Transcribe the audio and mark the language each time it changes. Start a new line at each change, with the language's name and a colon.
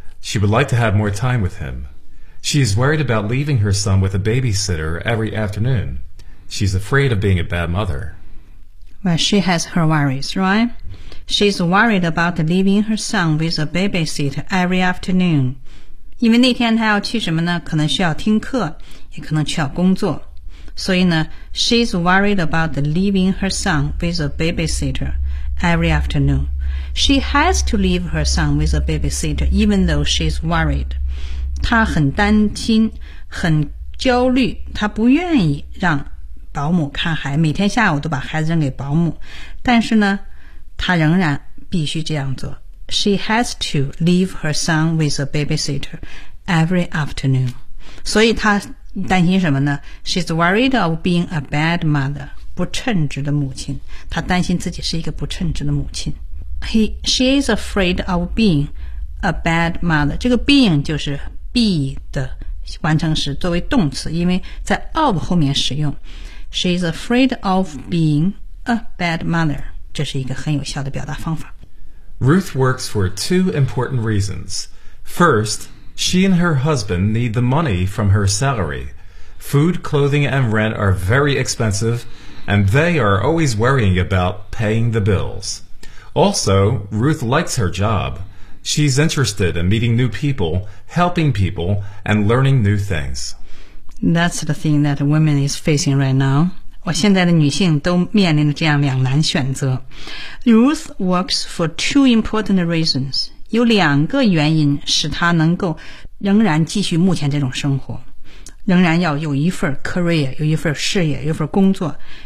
English: She would like to have more time with him. She is worried about leaving her son with a babysitter every afternoon. She's afraid of being a bad mother. Well, she has her worries, right? She's worried about leaving her son with a babysitter every afternoon.
Chinese: 因为那天她要去什么呢？可能需要听课，也可能需要工作。所以呢
English: ,she's worried about leaving her son with a babysitter every afternoon. She has to leave her son with a babysitter, even though she's worried.
Chinese: 她很担心,很焦虑,她不愿意让保姆看孩子，每天下午都把孩子扔给保姆，但是呢她仍然必须这样做。
English: She has to leave her son with a babysitter every afternoon.
Chinese: 所以她担心什么呢？
English: She's worried of being a bad mother,
Chinese: 不称职的母亲。她担心自己是一个不称职的母亲。
English: She is afraid of being a bad mother.
Chinese: 这个 being 就是 be 的完成时作为动词，因为在 of 后面使用。
English: She is afraid of being a bad mother.
Chinese: 这是一个很有效的表达方法。
English: Ruth works for two important reasons. First,She and her husband need the money from her salary. Food, clothing, and rent are very expensive, and they are always worrying about paying the bills. Also, Ruth likes her job. She's interested in meeting new people, helping people, and learning new things. That's the thing that women is facing right now.
Chinese: 我现在的女性都面临着这样两难选择。
English: Ruth works for two important reasons.
Chinese: 有两个原因使他能够仍然继续目前这种生活，仍然要有一份 career， 有一份事业，有一份工作。